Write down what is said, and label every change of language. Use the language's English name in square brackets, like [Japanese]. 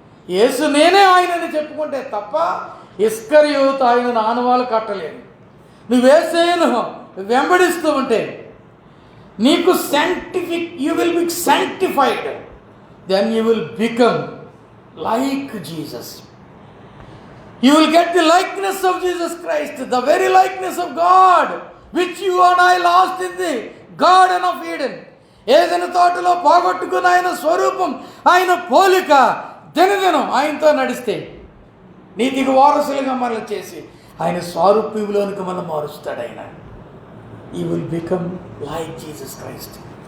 [Telugu] యేసు నేనే ఆయనని చెప్పుకుంటే తప్ప ఇస్కరియోతు ఆయనను ఆనవాళ్ళు కట్టలేదు. నువ్వు యేసును వెంబడిస్తూ ఉంటే నీకు [English] You will be sanctified, then you will become like Jesus. You will get the likeness of Jesus Christ, the very likeness of God, which you and I lost in the Garden of Eden. [Telugu] ఏదైనా తోటలో పోగొట్టుకున్న ఆయన స్వరూపం, ఆయన పోలిక దినదినం ఆయనతో నడిస్తే నీతికి వారసులుగా మనల్ని చేసి ఆయన స్వరూపంలోనికి మనం మారుస్తాడు. ఆయన [English] You will become like Jesus Christ.